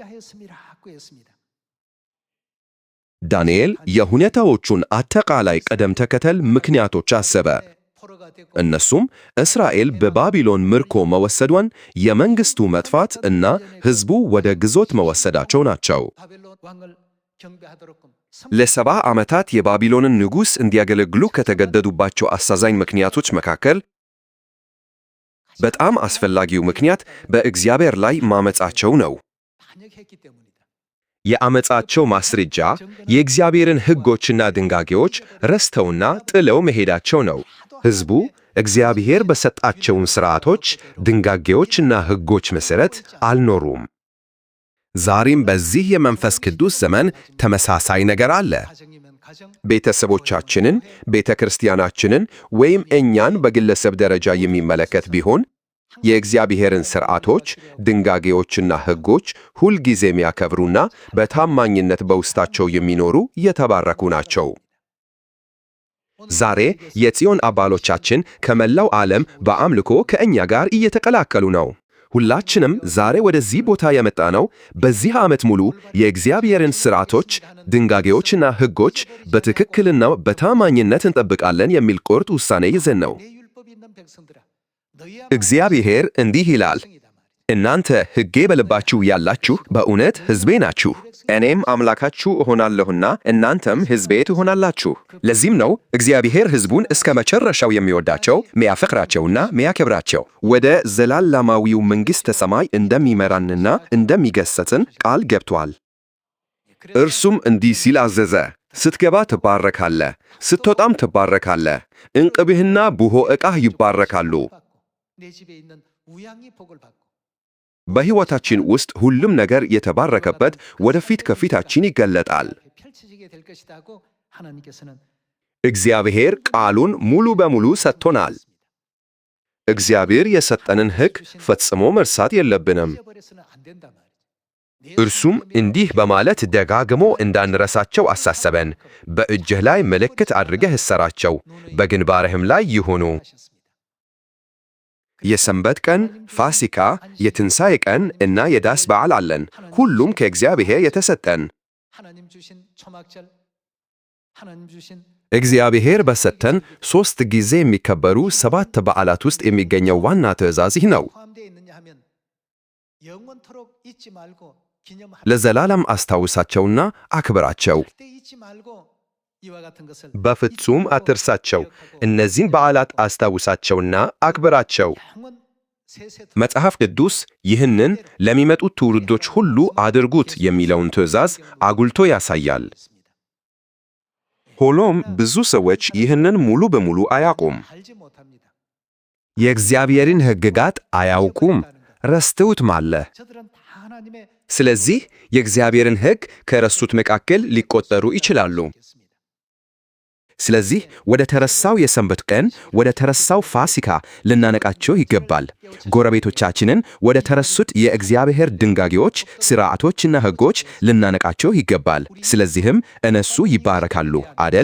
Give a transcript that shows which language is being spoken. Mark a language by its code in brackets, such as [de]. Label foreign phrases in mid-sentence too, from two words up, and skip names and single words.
[am] ዳንኤል የሁኔታዎቹን አጠቃላይ ቅደም ተከተል ምክንያቶች አሰበ። እነሱም እስራኤል በባቢሎን ምርኮ መወሰዷን፣ የመንግሥቱ መጥፋት እና ሕዝቡ ወደ ግዞት መወሰዳቸው ናቸው። ለ70 ዓመታት የባቢሎንን ንጉሥ እንዲያገለግሉ ከተገደዱባቸው አሳዛኝ ምክንያቶች መካከል በጣም አስፈላጊው ምክንያት በእግዚአብሔር ላይ ማመጻቸው ነው። [ko] 반역했기 때문이다. [am] የአመጻቸው ማስረጃ የእግዚአብሔርን ሕጎችና ድንጋጌዎች ረስተውና ጥለው መሄዳቸው ነው። ሕዝቡ እግዚአብሔር በሰጣቸውን ሥርዓቶች፣ ድንጋጌዎችና ሕጎች መሠረት አልኖሩም። ዛሬም በዚህ የመንፈስ ቅዱስ ዘመን ተመሳሳይ ነገር አለ። [ko] 가정이면 가정, [am] ቤተሰቦቻችንን፣ ቤተ ክርስቲያናችንን ወይም እኛን በግለሰብ ደረጃ የሚመለከት ቢሆን የእግዚአብሔርን ሥርዓቶች፣ ድንጋጌዎችና ሕጎች ሁልጊዜ የሚያከብሩና በታማኝነት በውስጣቸው የሚኖሩ የተባረኩ ናቸው። ዛሬ የጽዮን አባሎቻችን ከመላው ዓለም በአምልኮ ከእኛ ጋር እየተቀላቀሉ ነው። ሁላችንም ዛሬ ወደዚህ ቦታ የመጣነው በዚህ ዓመት ሙሉ የእግዚአብሔርን ሥርዓቶች፣ ድንጋጌዎችና ሕጎች በትክክልና በታማኝነት እንጠብቃለን የሚል ቁርጥ ውሳኔ ይዘን ነው። [ko] 내 율법이 있는 백성들아, 너희야 [am] እግዚአብሔር እንዲህ ይላል፣ እናንተ ሕጌ በልባችሁ ያላችሁ በእውነት ሕዝቤ ናችሁ፣ እኔም አምላካችሁ እሆናለሁና እናንተም ሕዝቤ ትሆናላችሁ። ለዚህም ነው እግዚአብሔር ሕዝቡን እስከ መጨረሻው የሚወዳቸው ሚያፈቅራቸውና ሚያከብራቸው፣ ወደ ዘላለማዊው መንግሥተ ሰማይ እንደሚመራንና እንደሚገሰጽን ቃል ገብቷል። እርሱም እንዲህ ሲል አዘዘ፣ ስትገባ ትባረካለህ፣ ስትወጣም ትባረካለህ፣ ዕንቅብህና ቡሆ ዕቃህ ይባረካሉ። [ko] 내 집에 있는 우양이 복을 받고 [am] በሕይወታችን ውስጥ ሁሉም ነገር የተባረከበት ወደፊት ከፊታችን ይገለጣል። [ko] 펼쳐지게 될 것이다 하고 하나님께서는 [am] እግዚአብሔር ቃሉን ሙሉ በሙሉ ሰጥቶናል። እግዚአብሔር የሰጠንን ሕግ ፈጽሞ መርሳት የለብንም። [ko] 잊어버려서는 안 된단 말이죠. [am] እርሱም እንዲህ በማለት ደጋግሞ እንዳንረሳቸው አሳሰበን። በእጅህ ላይ ምልክት አድርገህ እሰራቸው፣ በግንባርህም ላይ ይሁኑ። [ko] 하셨습니다. [am] የሰንበት ቀን፣ ፋሲካ፣ የትንሣኤ ቀን እና የዳስ በዓል አለን። ሁሉም ከእግዚአብሔር የተሰጠን። [ko] 하나님 주신 초막절, 하나님 주신 [am] እግዚአብሔር በሰጠን 3 ጊዜ የሚከበሩ 7 በዓላት ውስጥ የሚገኘው ዋና ትእዛዝ ይህ ነው። [ko] 포함되어 있느냐 하면 영원토록 잊지 말고 기념할 [am] ለዘላለም አስታውሳቸውና አክብራቸው። [ko] 때 잊지 말고 이와 같은 것을 [am] በፍጹም አትርሳቸው። እነዚህን በዓላት አስታውሳቸውና አክብራቸው። [ko] 영원 세세 [am] መጽሐፍ ቅዱስ ይህንን ለሚመጡት ትውልዶች ሁሉ አድርጉት የሚለውን ትእዛዝ አጉልቶ ያሳያል። ሆኖም ብዙ ሰዎች ይህንን ሙሉ በሙሉ አያውቁም። [ko] 알지 못합니다. [am] የእግዚአብሔርን ሕግጋት አያውቁም፣ ረስተውት ማለ። [ko] 저들은 다 하나님의 [am] ስለዚህ የእግዚአብሔርን ሕግ ከረሱት መካከል ሊቆጠሩ ይችላሉ። ስለዚህ ወደ ተረሳው የሰንበት ቀን፣ ወደ ተረሳው ፋሲካ ልናነቃቸው ይገባል። ጎረቤቶቻችንን ወደ ተረሱት የእግዚአብሔር ድንጋጌዎች፣ ሥርዓቶችና ሕጎች ልናነቃቸው ይገባል። ስለዚህም እነሱ ይባረካሉ አደል?